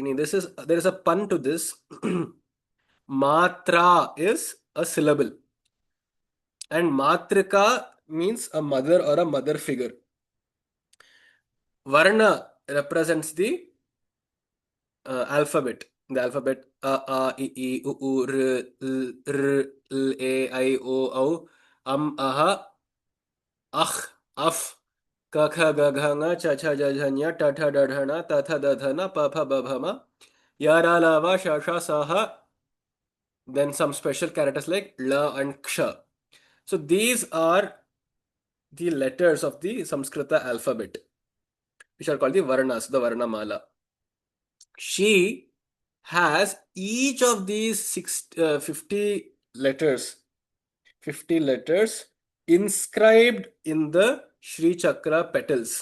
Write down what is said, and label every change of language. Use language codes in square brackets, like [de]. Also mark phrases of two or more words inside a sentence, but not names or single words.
[en] There is a pun to this. Matra is a syllable. And Matrika means a mother or a mother figure. Varna represents the alphabet. The alphabet [sa] a, I, U, R, L, A, I, O, Au, Aha, Ach, Af, Ka, Kha, Ga, Gha, Nga, Cha, Cha, Ja, Jha, Nya, Ta, Tha, Da, Dha, Na, Ta, Tha, Da, Dha, Na, Pa, Pha, Ba, Bha, Ma, Ya, Ra, La, Va, Sha, Sha, Sa, Ha, [en] then some special characters like La and Ksha. So these are the letters of the Samskrita alphabet, which are called the Varnas, the Varnamala. She has each of these 50 letters inscribed in the Sri Chakra petals.